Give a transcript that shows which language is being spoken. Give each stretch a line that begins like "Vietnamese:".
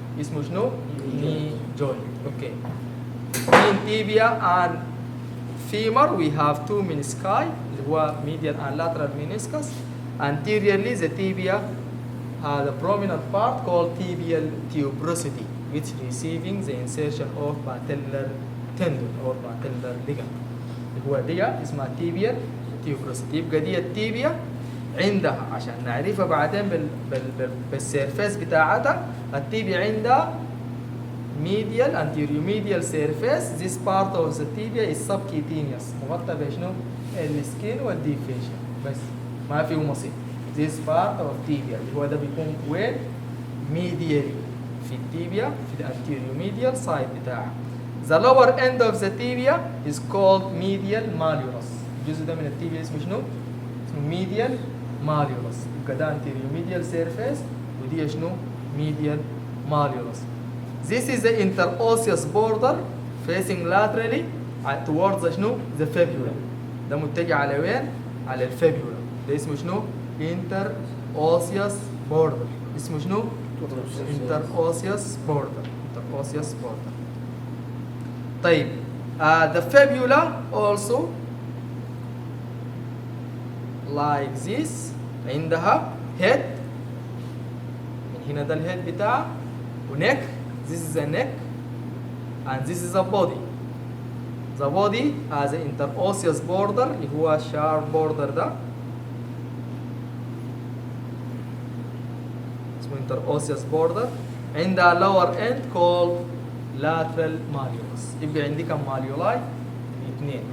Arabic: اسمه شنو؟
English: knee joint. Okay. Between tibia and femur we have two menisci, اللي هو medial and lateral meniscus. Anteriorly the tibia has a prominent part called tibial tuberosity, which receiving the insertion of patellar tendon or patellar ligament.
Arabic: اللي هو دي اسمها tibial tuberosity. يبقى دي التيبيا عندها عشان نعرفها بعدين بالسيرفيس بتاعتها. التيبيا عندها medial anterior medial surface.
English: This part of the tibia is subcutaneous،
Arabic: مغطى بشنو؟ السكين والديب فيشن بس، ما فيه مصير.
English: This part of tibia
Arabic: اللي هو ده بيكون وين؟ medially في التيبيا في الانتيريور medial side بتاعها.
English: The lower end of the tibia is called medial malleolus.
Arabic: الجزء ده من التيبيا اسمه شنو؟ اسمه medial malleolus. يبقى ده anterior medial surface ودي شنو؟ medial malleolus.
English: This is the interosseous border facing laterally towards
Arabic: شنو؟
English: the fibula.
Arabic: ده متجه على وين؟ على الفيبولا. ده اسمه شنو؟ interosseous border. اسمه شنو؟ interosseous border. interosseous border.
English: طيب the fibula also like this عندها head.
Arabic: من هنا ده الهيد بتاعها ونك.
English: This is a neck and this is a body. The body has an interosseous border
Arabic: اللي هو
English: sharp border ده اسمه interosseous border.
Arabic: عندها
English: lower end called lateral malleolus.
Arabic: يبقى عندي كم malleoli؟ اثنين.